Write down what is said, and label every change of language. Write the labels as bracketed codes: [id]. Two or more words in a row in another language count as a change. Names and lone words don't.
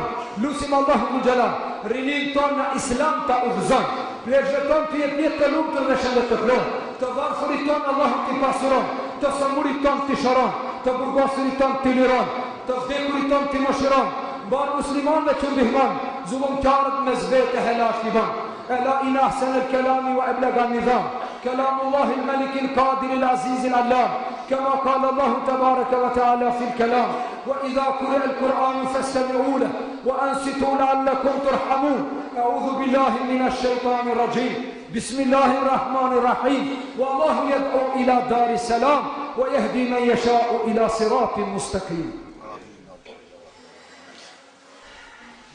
[sq] Lusim Allahu Xhelal, rinin ton në islam ta udhëzon. Pleqët ton të jetë jetë të lumtur dhe shëndet të plotë. Të varfërit ton Allahu t'i pasuron, të sëmurit ton t'i shëron, të burgosurit ton t'i liron, të vdekurit ton t'i mëshiron. Mbar muslimanëve që ndihmon, zullumqtarët mes vete helash t'i ban. [ar] ألا إن أحسن الكلام وأبلغ النظام. كلام الله الملك القادر العزيز العلام. كما قال الله تبارك وتعالى في الكلام وإذا قرئ القرآن فاستمعوا له وأنصتوا لعلكم ترحمون. أعوذ بالله من الشيطان الرجيم. بسم الله الرحمن الرحيم. والله يدعو إلى دار السلام ويهدي من يشاء إلى صراط مستقيم.